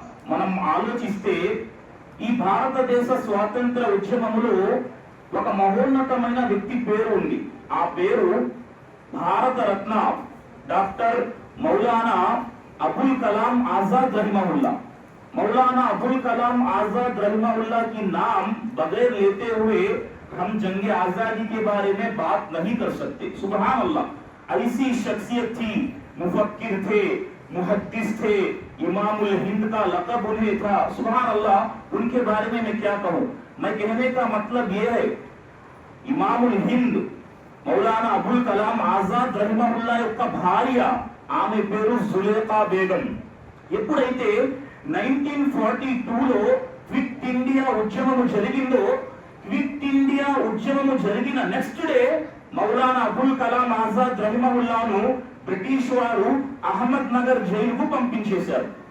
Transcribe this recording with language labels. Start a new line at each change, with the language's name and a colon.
Telugu: మనం ఆలోచిస్తే ఈ భారతదేశ స్వాతంత్ర ఉద్యమములో ఒక మహోన్నతమైన వ్యక్తి పేరు ఉంది. ఆ పేరు భారతరత్న డాక్టర్ మౌలానా अबुल कलाम आजाद रहमहुल्लाह।
Hindi: मौलाना अबुल कलाम आजाद रहमहुल्लाह की नाम बगैर लेते हुए हम जंगे आजादी के बारे में बात नहीं कर सकते। सुभान अल्लाह, ऐसी शख्सियत थी, मुफक्किर थे, मुहद्दिस थे, इमामुल हिंद का लक़ब उन्हें था। सुभान अल्लाह, उनके बारे में मैं क्या कहूँ। मैं कहने का मतलब यह है, इमामुल हिंद मौलाना अबुल कलाम आजाद रहमहुल्लाह
Telugu: యొక్క భార్య, ఆమె పేరు జులేఖా బేగం. ఎప్పుడైతే 1942లో క్విట్ ఇండియా ఉద్యమము జరిగిందో, క్విట్ ఇండియా ఉద్యమము జరిగిన next day Maulana Abul Kalam Azad రహిమహుల్లాను British వారు అహ్మద్ నగర్ జైలుకు పంపించేశారు.